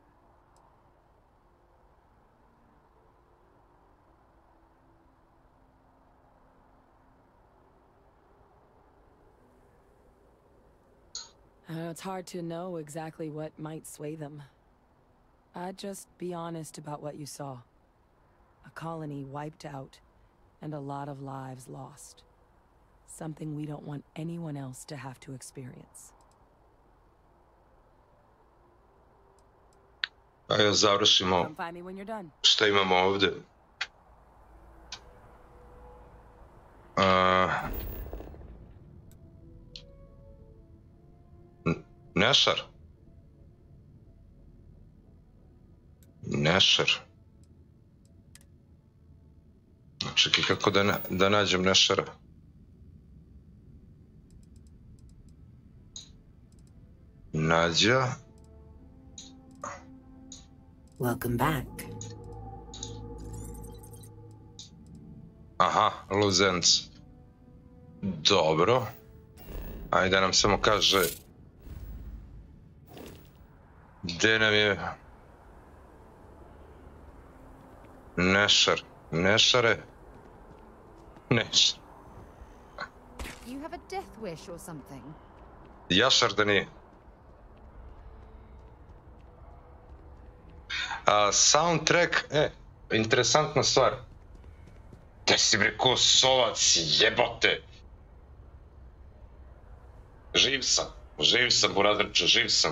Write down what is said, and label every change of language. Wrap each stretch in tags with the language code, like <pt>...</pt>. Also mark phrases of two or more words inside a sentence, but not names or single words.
<en>It's hard to know exactly what might sway them. I'd just be honest about what you saw. A colony wiped out, and a lot of lives lost. Something we don't want anyone else to have to experience.</en> <sr>Ajde, završimo</sr> <en>Come find me when you're done.</en> <sr>šta imamo ovde. Nešar. Nešar. Čekaj, kako da nađem Nešara? Nađa.</sr> <en>Welcome back.</en> <sr>Aha, Luzenc. Dobro. Ajde nam samo kaže gde nam je Nešar. Nešare? Nešar.</sr> <en>You have a death wish or something?</en> <sr>Jašar da nije. Soundtrack, interesantna stvar. Te si bre ko sovac, jebote. Živ sam, burazrče, živ sam.</sr>